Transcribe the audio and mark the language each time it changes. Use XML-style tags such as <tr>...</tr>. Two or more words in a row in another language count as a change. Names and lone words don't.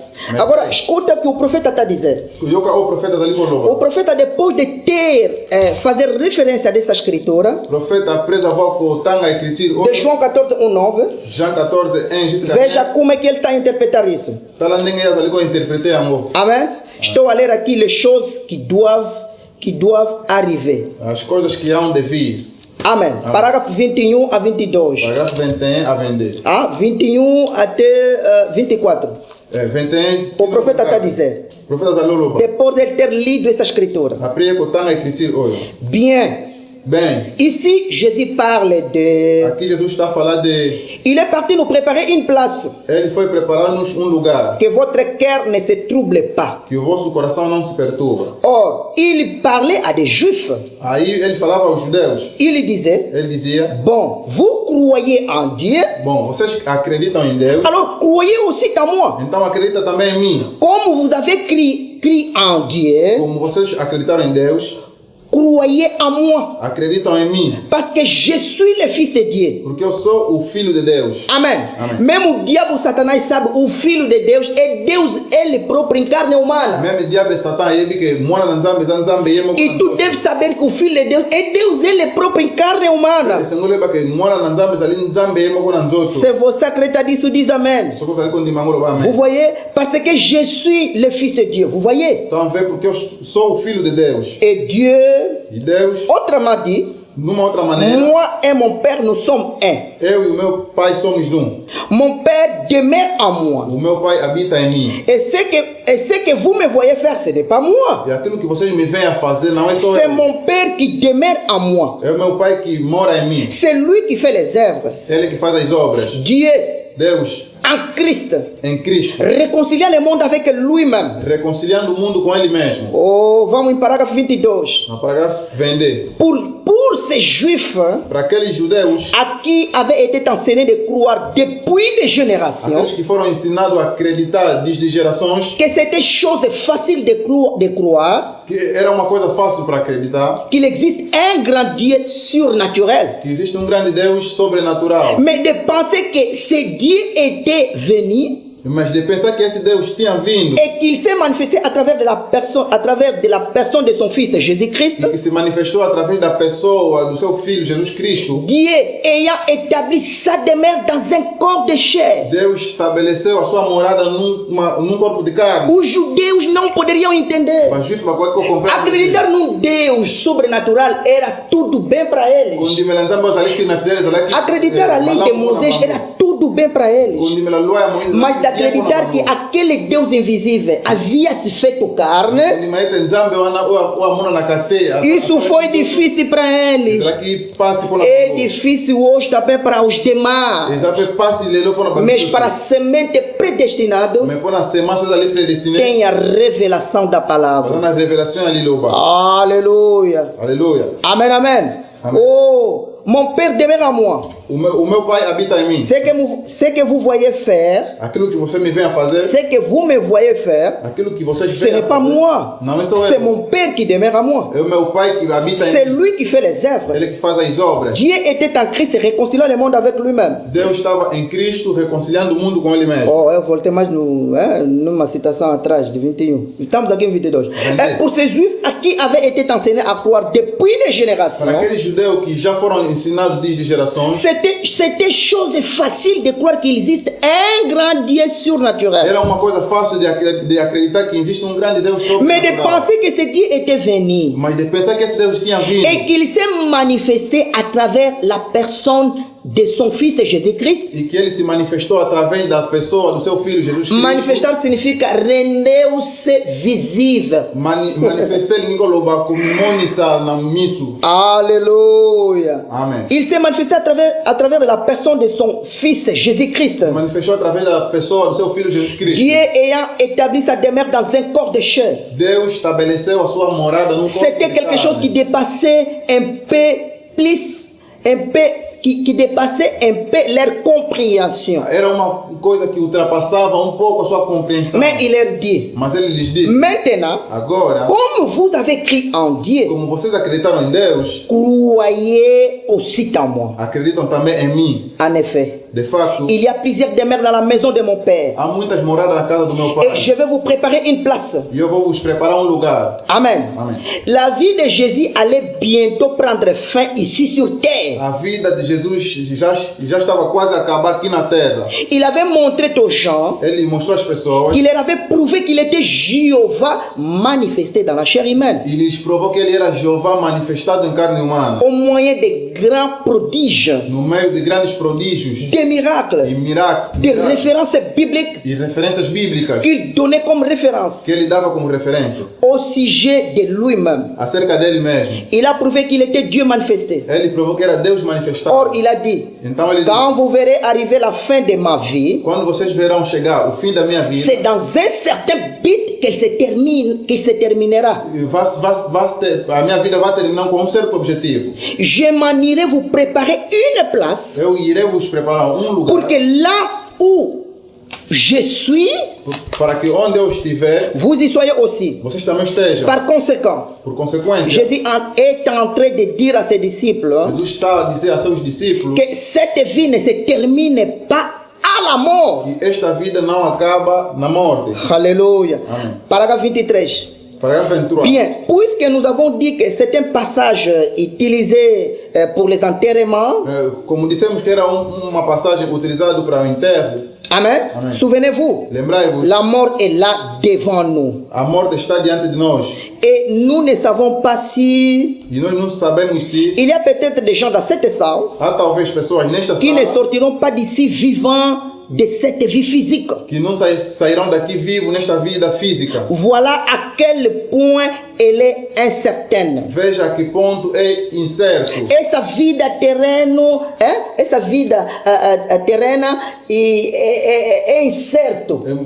<pt>Agora, escuta o que o profeta está dizendo. O profeta, depois de fazer referência a dessa escritura, de João 14, 1, 9, veja como é que ele está a interpretar isso. Amém? Estou a ler aqui</pt> <fr>les choses qui doivent arriver.</fr> <pt>As coisas que hão de vir. Amém. Parágrafo 21 a 22. Parágrafo 21 a 22. 21 até 24. 21. O profeta está dizendo, depois de ter lido esta escritura, Bem,</pt> <fr>ici Jésus parle de...</fr> <pt>Aqui Jesus está a falar de...</pt> <fr>Il est parti nous préparer une place.</fr> <pt>Ele foi preparar-nos lugar.</pt> <fr>Que votre cœur ne se trouble pas.</fr> <pt>Que o vosso coração não se perturbe.</pt> <fr>Or, il parlait à des juifs.</fr> <pt>Aí ele falava aos judeus. Ele dizia,</pt> <fr>bon, vous croyez en Dieu.</fr> <pt>Bom, vocês acreditam em Deus.</pt> <fr>Alors, croyez aussi en moi.</fr> <pt>Então acredita também em mim.</pt> <fr>Como vous avez cru en Dieu.</fr> <pt>Como vocês acreditaram em Deus.</pt> <fr>Croyez en moi.</fr> <pt>Acreditam em mim.</pt> <fr>Parce que je suis le fils de Dieu.</fr> <pt>Porque eu sou o filho de Deus. Amém. Mesmo o diabo Satanás sabe o filho de Deus é Deus ele próprio em carne humana. Mesmo o diabo Satanás sabe que mora</pt> <ln>na Nzambe.</ln> <pt>E tu deves saber que o filho de Deus é Deus ele próprio em carne humana. Se você acredita nisso, diz amém.</pt> <fr>Vous voyez? Parce que je suis le fils de Dieu. Vous voyez?</fr> <pt>Então vê porque eu sou o filho de Deus.</pt> <fr>Et Dieu,</fr> <pt>e Deus,</pt> <fr>autrement dit,</fr> <pt>numa outra maneira,</pt> <fr>moi et mon père nous sommes un.</fr> <pt>Eu e o meu pai somos um.</pt> <fr>Mon père demeure en moi.</fr> <pt>O meu pai habita em mim.</pt> <fr>Et ce que vous me voyez faire, ce n'est pas moi.</fr> <pt>E aquilo que vocês me veem a fazer não é só eu.</pt> <fr>C'est mon père qui demeure en moi.</fr> <pt>É o meu pai que mora em mim.</pt> <fr>C'est lui qui fait les œuvres.</fr> <pt>Ele que faz as obras.</pt> <fr>Dieu,</fr> <pt>Deus,</pt> <fr>en Christ, réconciliant le monde avec lui-même.</fr> <pt>Reconciliando o mundo com ele mesmo. Oh, vamos em parágrafo 22. No parágrafo 22.</pt> <fr>Pour ces juifs,</fr> <pt>para aqueles judeus,</pt> <fr>à qui avait été enseigné de croire depuis des générations,</fr> <pt>aqueles que foram ensinados a acreditar desde gerações,</pt> <fr>que c'était chose facile de croire,</fr> <pt>que era uma coisa fácil para acreditar,</pt> <fr>qu'il existe un grand Dieu surnaturel,</fr> <pt>que existe grande Deus sobrenatural,</pt> <fr>mais de penser que ce Dieu était venu,</fr> <pt>Mas de pensar que esse Deus tinha vindo.</pt> <fr>Et qu'il s'est manifesté à travers de la personne de son Fils Jésus-Christ.</fr> <pt>E que se manifestou através da pessoa do seu Filho Jesus Cristo.</pt> <fr>Dieu ayant établi sa demeure dans un corps de chair.</fr> <pt>Deus estabeleceu a sua morada num corpo de carne. Os judeus não poderiam entender. Mas justo para que compreender. Acreditar num Deus sobrenatural era tudo bem para eles. Acreditar a lei de Moisés era tudo bem para eles. Mas de acreditar que aquele Deus invisível havia se feito carne, isso foi difícil para eles. É difícil hoje também para os demais. Mas para a semente predestinada, tem a revelação da palavra. Aleluia. Aleluia. Amen, amen.</pt> <fr>Oh, mon Père demeure à moi.</fr> <pt>O meu Pai habita em mim.</pt> <fr>Ce que vous voyez faire,</fr> <pt>aquilo que você me vem a fazer,</pt> <fr>ce que vous me voyez faire,</fr> <pt>aquilo que vocês</pt> <fr>ce n'est pas moi. C'est mon Père qui demeure à moi.</fr> <pt>É o meu Pai que habita em mim.</pt> <fr>C'est lui qui fait les œuvres.</fr> <pt>Ele que faz as obras.</pt> <fr>Dieu était en Christ réconciliant le monde avec lui-même.</fr> <pt>Deus estava em Cristo reconciliando o mundo com ele mesmo. Oh, eu voltei mais numa citação atrás de 21. Estamos aqui em 22.</pt> <fr>Et pour ces Juifs à qui avait été enseigné à croire depuis des générations.</fr> <pt>Para aqueles judeus que já foram ensinados desde gerações.</pt> <fr>C'était chose facile de croire qu'il existe un grand Dieu surnaturel.</fr> <pt>Era uma coisa fácil de acreditar que existe um grande Deus sobrenatural.</pt> <fr>Mais de penser que ce Dieu était venu.</fr> <pt>Mas de pensar que esse Deus tinha vindo.</pt> <fr>Et qu'il s'est manifesté à travers la personne de son Fils Jésus-Christ.</fr> <pt>E que ele se manifestou através da pessoa do seu Filho Jesus Cristo. Manifestar significa render-se visível. Manifestar linguagem como</pt> <ln>monisa na misso.</ln> <fr>Alléluia. Amen. Il s'est manifesté à travers la personne de son Fils Jésus-Christ.</fr> <pt>Se manifestou através da pessoa do seu Filho Jesus Cristo.</pt> <fr>Dieu ayant établi sa demeure dans un corps de chair.</fr> <pt>Deus estabeleceu a sua morada num corpo de carne.</pt> <fr>C'était quelque chose qui dépassait qui dépassait un peu leur compréhension.</fr> <pt>Era uma coisa que ultrapassava um pouco a sua compreensão.</pt> <fr>Mais il leur dit.</fr> <pt>Mas ele lhes disse.</pt> <fr>Maintenant,</fr> <pt>agora,</pt> <fr>comme vous avez cru en Dieu,</fr> <pt>como vocês acreditaram em Deus,</pt> <fr>croyez aussi en moi.</fr> <pt>Acreditam também em mim.</pt> <fr>En effet.</fr> <pt>De facto,</pt> <fr>il y a plusieurs demeures dans la maison de mon père.</fr> <pt>Há muitas moradas na casa do meu pai.</pt> <fr>Et je vais vous préparer une place.</fr> <pt>E eu vou vos preparar um lugar. Amen. Amen.</pt> <fr>La vie de Jésus allait bientôt prendre fin ici sur terre.</fr> <pt>A vida de Jesus já estava quase a acabar aqui na terra.</pt> <fr>Il avait montré aux gens.</fr> <pt>Ele mostrou às pessoas.</pt> <fr>Il leur avait prouvé qu'il était Jéhovah manifesté dans la chair humaine.</fr> <pt>Il lhes provou que ele era Jeová manifestado em carne humana.</pt> <fr>Au moyen de grands prodiges.</fr> <pt>No meio de grandes prodígios.</pt> <fr>Des miracles. Des références bibliques.</fr> <pt>E referências bíblicas.</pt> <fr>Qu'il donnait comme référence.</fr> <pt>Que ele dava como referência.</pt> <fr>Au sujet de lui-même.</fr> <pt>Acerca dele mesmo.</pt> <fr>Il a prouvé qu'il était Dieu manifesté.</fr> <pt>Ele provou que era Deus manifestado.</pt> <fr>Or, il a dit,</fr> <pt>então, ele</pt> <fr>quand vous verrez arriver la fin de ma vie,</fr> <pt>quando vocês verão chegar o fim da minha vida,</pt> <fr>c'est dans un certain but qu'il se terminera.</fr> <pt>A minha vida vai terminar com um certo objetivo.</pt> <fr>Je m'en irai vous préparer une place.</fr> <pt>Eu irei vos preparar um lugar.</pt> <fr>Pour que là où je suis,</fr> <pt>para que onde eu estiver,</pt> <fr>vous y soyez aussi.</fr> <pt>Vocês também estejam.</pt> <fr>Par conséquent,</fr> <pt>por consequência,</pt> <fr>Jésus est en train de dire à ses disciples,</fr> <pt>Jesus está a dizer a seus discípulos,</pt> <fr>que cette vie ne se termine pas à la mort.</fr> <pt>Que esta vida não acaba na morte.</pt> <fr>Alléluia. Amen. Paragraphe 23. Paragraphe 23. Bien, puisque nous avons dit que c'est un passage utilisé pour les enterrements.</fr> <pt>Como dissemos que era uma passagem utilizada para o enterro.</pt> <fr>Amen. Amen. Souvenez-vous.</fr> <pt>Lembrai-vos.</pt> <fr>La mort est là devant nous.</fr> <pt>A morte está diante de nós.</pt> <fr>Et nous ne savons pas si.</fr> <pt>E nós não sabemos se.</pt> <fr>Il y a peut-être des gens dans cette salle.</fr> <pt>Há talvez pessoas nesta</pt> <fr>qui ne sortiront pas d'ici vivants de cette vie physique.</fr> <pt>Que não sairão daqui vivos nesta vida física.</pt> <fr>Voilà à quel point elle est incertaine.</fr> <pt>Veja a que ponto é incerto. Essa vida terrena, essa vida terrena é incerto.</pt>